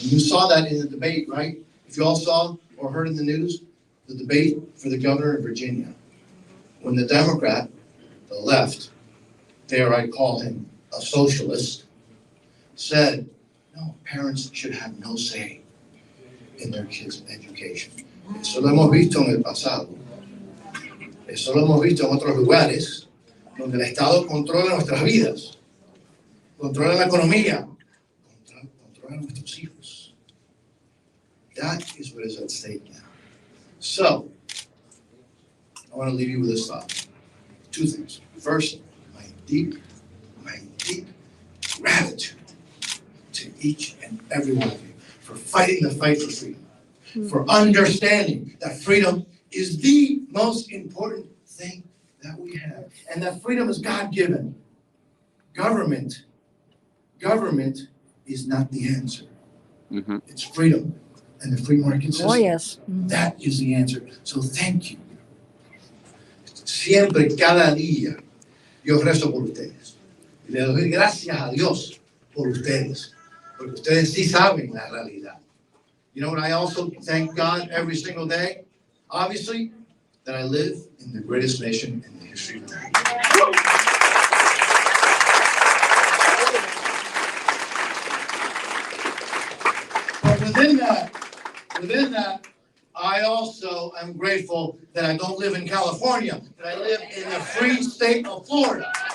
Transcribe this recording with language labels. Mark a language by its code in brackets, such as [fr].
[en] And you saw that in the debate, right? If you all saw or heard in the news, the debate for the governor of Virginia, when the Democrat, the left, there I call him a socialist, said, no, parents should have no say in their kids' education. [es] Eso lo hemos visto en el pasado. Eso lo hemos visto en otros lugares donde el Estado controla nuestras vidas, controla la economía, controla nuestros hijos. [en] That is what is at stake now. So, I want to leave you with this thought. Two things. First, my deep gratitude to each and every one of you for fighting the fight for freedom, for understanding that freedom is the most important thing that we have, and that freedom is God-given. Government is not the answer. It's freedom and the free market system. Oh, yes. That is the answer. So thank you. [es] Siempre, cada día, yo rezo por ustedes. Y le doy gracias a Dios por ustedes. Porque ustedes sí saben la realidad. [en] You know what I also thank God every single day? Obviously, that I live in the greatest nation in the history of America. But within that, I also am grateful that I don't live in California, that I live in the free state of Florida.